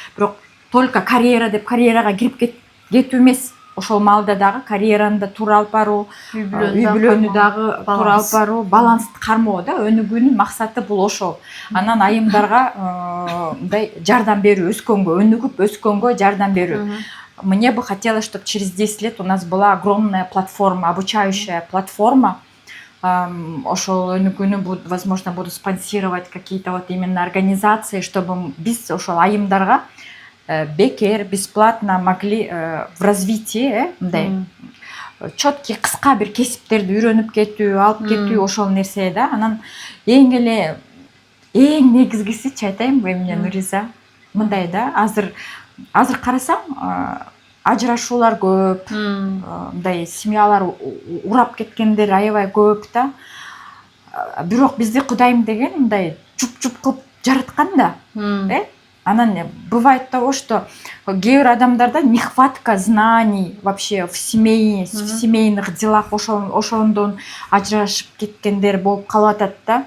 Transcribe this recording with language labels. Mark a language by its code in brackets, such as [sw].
[ky] Бирок только карьера деп карьерага кирип кетүү эмес. Ошол маалда дагы карьераны да туура алып баруу, үй бүлөнү дагы туура алып баруу, балансты кармоо да, өнүгүүнүн максаты бул ошол. Анан айымдарга мындай жардам берүү, өнүгүп өскөнгө жардам берүү. [ru] Мне бы хотелось, чтобы через 10 лет у нас была огромная платформа, обучающая платформа. [ky] Ошол өнүгүүнү, [ru] возможно, буду спонсировать какие-то вот именно организации, чтобы [ky] биз ошол айымдарга бекер, [ru] бесплатно могли в развитии, [ky] мындай чёткий кыска бир кесиптерди үйрөнүп кетүү, алып кетүү, ошол нерсе да. Анан эң негизгисичи айтайынбы эмне, Нуриза? Мындай да, азыр карасаң, ажырашуулар көп, мындай семьялар урап кеткендер аябай көп да. Бирок бизди Кудайым деген мындай чуп-чуп кылып жараткан да. Анан [ru] бывает того, что [ky] кээ бир адамдарда [ru] нехватка знаний вообще в семейных делах, [ky] ошондон ажырашып кеткендер болуп калып атат да.